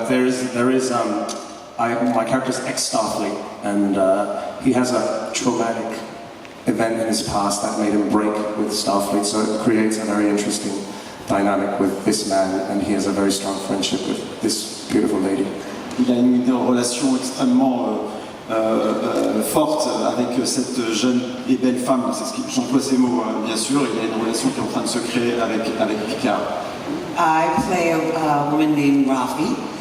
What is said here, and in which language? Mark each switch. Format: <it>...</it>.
<en>But my character's ex-Starfleet, and he has a traumatic event in his past that made him break with Starfleet, so it creates a very interesting dynamic with this man, and he has a very strong friendship with this beautiful lady.</en> <fr>Il a une relation extrêmement forte avec cette jeune et belle femme, j'emploie ces mots bien sûr, il y a une relation qui est en train de se créer avec Picard.</fr> <en>I play a woman named Rafi.</en>